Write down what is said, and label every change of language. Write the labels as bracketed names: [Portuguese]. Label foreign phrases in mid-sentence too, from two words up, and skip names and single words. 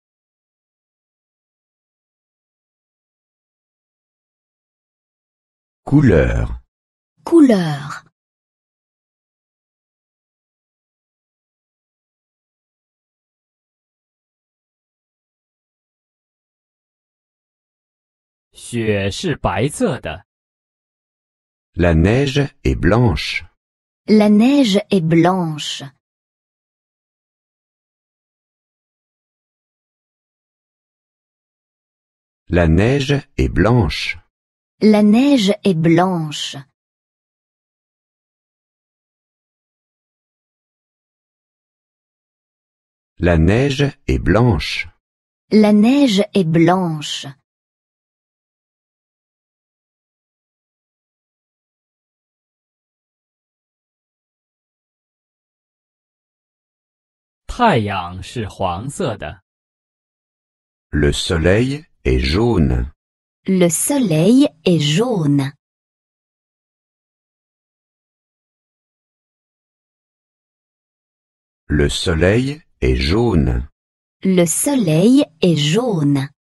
[French] Couleur. Couleur. [Chinese] 雪是白色的， [French] La neige est blanche. La neige est blanche. La neige est blanche. La neige est blanche. La neige est blanche. La neige est blanche. [Chinese] « 太阳是黄色的， [French] Le soleil est jaune. Le soleil est jaune. Le soleil est jaune. Le soleil est jaune.